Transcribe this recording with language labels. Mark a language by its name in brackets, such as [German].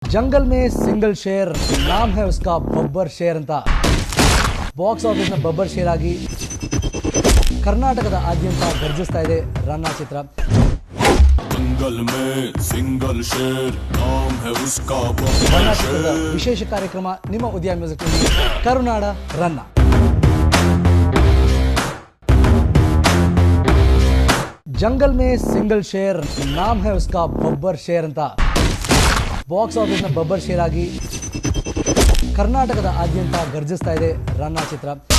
[Hindi] जंगल में सिंगल शेर नाम है उसका बब्बर शेर [Kannada] ಅಂತ ಬಾಕ್ಸ್ ಆಫೀಸ್ನ ಬಬ್ಬರ್ ಶೇರ್ ಆಗಿ ಕರ್ನಾಟಕದ ಆದ್ಯಂತ ಗರ್ಜಿಸ್ತಾ ಇದೆ ರನ್ನ ಚಿತ್ರ. [Hindi] जंगल में सिंगल शेर नाम है उसका बब्बर शेर. [Kannada] ವಿಶೇಷ ಕಾರ್ಯಕ್ರಮ ನಿಮ್ಮ ಉದಯ ಮ್ಯೂಸಿಕ್ ಕರುನಾಡ ರನ್ನ. [Hindi] जंगल में सिंगल शेर नाम है उसका बब्बर शेर [Kannada] ಅಂತ ಬಾಕ್ಸ್ ಆಫೀಸ್ನ ಬಬ್ಬರ್ ಶೇರ್ ಆಗಿ ಕರ್ನಾಟಕದ ಆದ್ಯಂತ ಗರ್ಜಿಸ್ತಾ ಇದೆ ರನ್ನ ಚಿತ್ರ.